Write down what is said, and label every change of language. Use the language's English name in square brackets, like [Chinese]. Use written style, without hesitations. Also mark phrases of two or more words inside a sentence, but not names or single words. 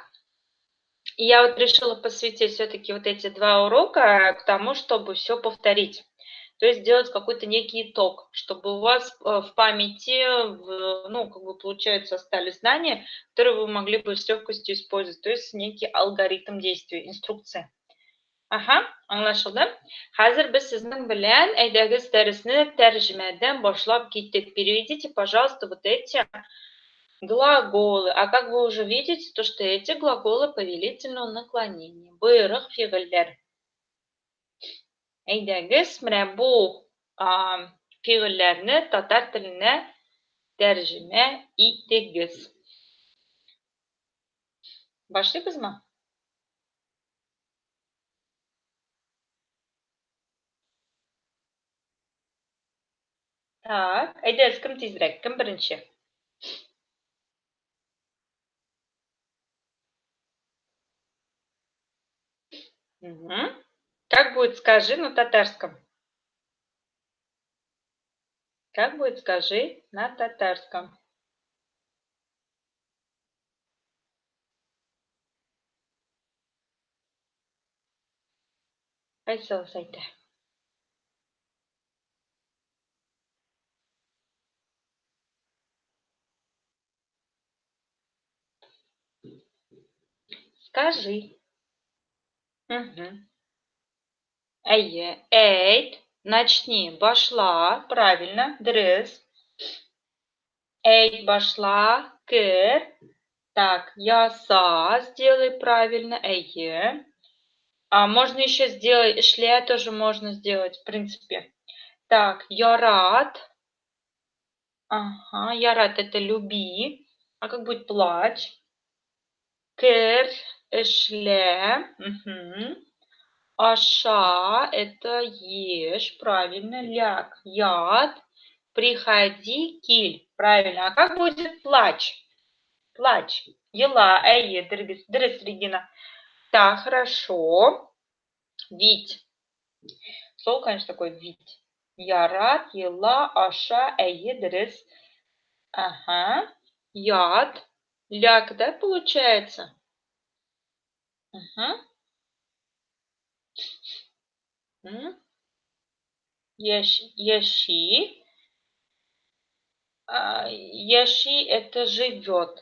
[Russian] И я вот решила посвятить все-таки вот эти 2 урока к тому, чтобы все повторить. То есть сделать какой-то некий итог, чтобы у вас в памяти, ну, как бы получается, остались знания, которые вы могли бы с легкостью использовать. То есть некий алгоритм действий, инструкция. Ага, [Tatar] аңлашылды. Хәзер без сезнең белән әйдәгез дәресне тәрҗемәдән башлап киттек. [Russian] Переведите, пожалуйста, вот эти глаголы. А как вы уже видите, то что эти глаголы повелительного наклонения. [Tatar] Боерых фигыльләр. Әйдәгез, менә бу фигыльләрне татар теленә тәрҗемә итегез. Башлыйбызмы? Так, әйдәгез, кем тизрәк, кем беренче? [Russian] Как будет скажи на татарском? Как будет скажи на татарском? [Tatar] Айсалыс әйтә. [Russian] Скажи. [Tatar] Әйе, әйт, начни, башла, правильно, дөрес. Әйт, башла, кер. [Russian] Так, яса, сделай правильно, әйе. Можно еще сделать, эшлә тоже можно сделать, в принципе. Так, ярат. Ага, ярат это люби. А как будет плачь? [Tatar] Кер, эшлә. [Russian] Аша это ешь, правильно. Ляг, яд. Приходи, киль. Правильно. А как будет плачь? Плачь. Ела, [Tatar] әйе, дөрес, Регина. [Russian] Так, хорошо. Вить. Слово, конечно, такое вить. [Tatar] Ярат, ела, аша, әйе, дөрес. [Russian] Ага. Яд. Ляг, да, получается? Ага. Ящи. Ящи это живет.